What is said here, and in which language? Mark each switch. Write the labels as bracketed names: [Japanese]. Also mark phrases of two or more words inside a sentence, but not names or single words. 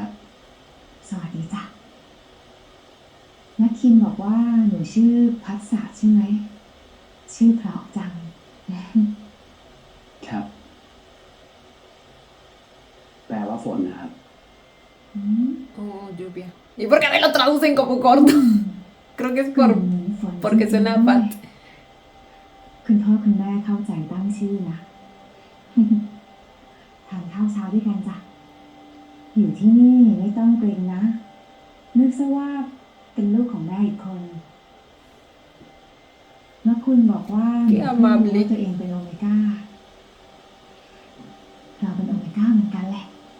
[Thai] สวัสดีจ้ะนักคินบอกว่าหนูชื่อพัสสะใช่ไหม ชื่อเพราะจัง ครับ แปลว่าฝนนะครับ [Spanish] Oh, lluvia. ¿Y por qué me lo traducen como corto? Creo que es por porque suena a Pat. [Thai] คุณพ่อคุณแม่เข้าใจตั้งชื่อนะ ทานข้าวเช้าด้วยกันจ้ะ อยู่ที่นี่ไม่ต้องเกรงนะ นึกซะว่าเป็นลูกของแม่อีกคนนักคุณบอกว่าหนูเพิ่งรู้ว่าตัวเองเป็นโอเมก้า เราเป็นโอเมก้าเหมือนกันแหละ